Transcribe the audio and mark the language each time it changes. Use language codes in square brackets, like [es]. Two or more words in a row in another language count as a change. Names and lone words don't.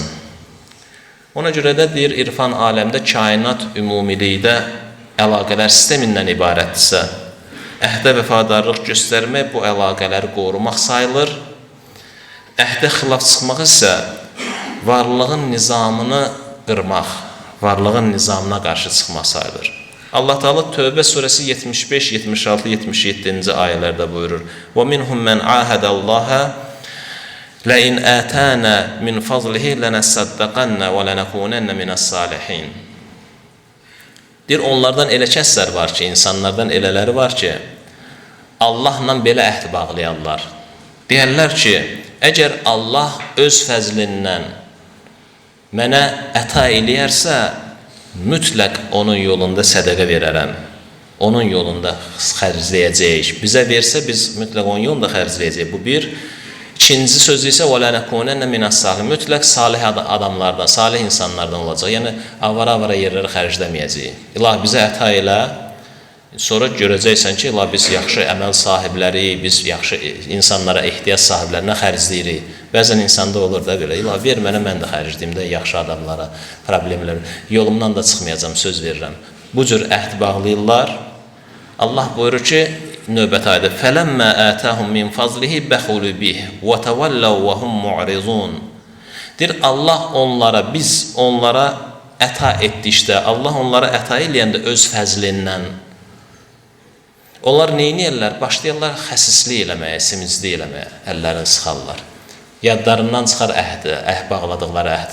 [az] Ona görə də deyir, irfan aləmdə kainat ümumilikdə əlaqələr sistemindən ibarətdirsə, əhdə vəfadarlıq göstərmək bu əlaqələri qorumaq sayılır. Əhdə xilaf çıxmaq isə varlığın nizamını qırmaq, varlığın nizamına qarşı çıxmaq sayılır. Allah Teala Tövbə surəsi 75, 76, 77-ci ayələrdə buyurur: [ar] وَمِنْهُمْ مَنْ عَاهَدَ اللّٰهَ لَاِنْ آتَانَ مِنْ فَضْلِهِ لَنَسَّدَّقَنَّ وَلَنَكُونَنَّ مِنَ الصَّالِحِينَ. [az] Deyir, onlardan elə kəslər var ki, insanlardan elələri var ki, Allahla belə əhd bağlayarlar. Deyərlər ki, əgər Allah öz fəzlindən mənə əta eləyərsə, mütləq onun yolunda sədəqə verərəm. Onun yolunda xərcləyəcəyik. Bizə versə, biz mütləq onun yolunda xərcləyəcəyik. Bu bir. İkinci sözü isə [ar] وَلَنَكُونَنَّ مِنَ الصَّالِحِينَ. [az] Mütləq salih adamlardan, salih insanlardan olacaq. Yəni, avara-avara yerləri xərcləməyəcəyik. İlahi, bizə əta elə, sonra görəcəksən ki, ilahi, biz yaxşı əməl sahibləri, biz yaxşı insanlara, ehtiyac sahiblərinə xərcləyirik. Bəzən insanda olur da belə, ilahi, ver mənə, mən də xərcləyim də yaxşı adamlara, problemlər. Yolumdan da çıxmayacam, söz verirəm. Bu cür əhd bağlayırlar. Allah buyurur ki, növbəti ayda [ar] فَلَمَّا آتَاهُمْ مِنْ فَضْلِهِ بَخُلُوا بِهِ وَتَوَلَّوْا وَهُمْ مُعْرِضُونَ. [az] Deyir, Allah onlara, biz onlara əta etdikdə, Allah onlara əta eləyəndə öz fəzlindən, onlar neyniyərlər? Başlayırlar xəsislik eləməyə, simiclik eləməyə, əllərini sıxarlar. Yadlarından çıxar əhdi, bağladıqları əhd.